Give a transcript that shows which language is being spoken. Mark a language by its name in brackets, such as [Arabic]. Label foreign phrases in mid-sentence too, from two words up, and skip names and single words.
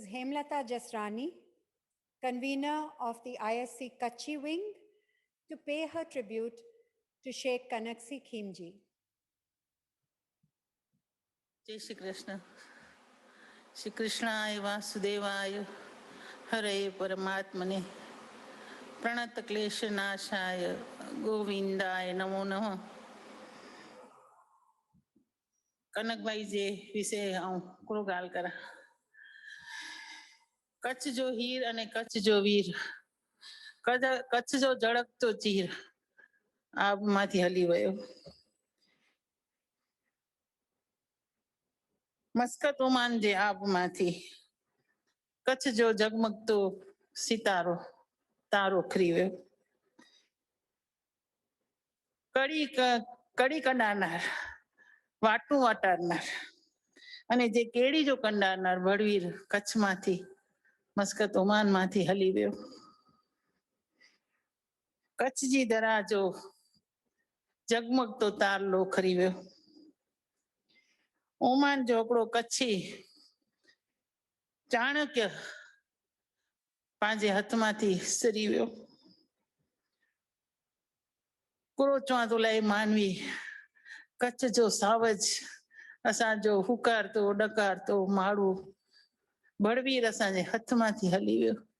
[English] Hemlata Jasrani, convener of the ISC Kutchi wing, to pay her tribute to Sheikh Kanaksi Khimji. [Sanskrit] जय श्री कृष्ण श्री कृष्णाय वासुदेवाय हरे परमात्मने प्रणत क्लेश नाशाय गोविंदाय नमो नमः [Kachhi] कनकभाई जे विषे आऊं थोड़ो गाल करा कच्छ जो हीर अने कच्छ जो वीर कच्छ जो जड़कतो चीर आब माथी हली वयो मस्कत ओमान जे आब माथी कच्छ जो जगमगतो सितारो तारो खरी वयो कड़ी कंडारनार वाटू वाटारनार अने जे केड़ी जो कंडारनार बड़वीर कच्छ माथी मस्कत ओमान माथी हली वयो कच्छ जी दरा जो जगमगतो तारलो खरी वयो ओमान जो हिकिड़ो कच्छी चाणक्य पंहिंजे हथ माथी सरी वियो कुरो चवां तो लाइ मानवी कच्छ जो सावज असांजो हुकारतो डकारतो माण्हू बड़वीर असांजे हथ माथी हली वियो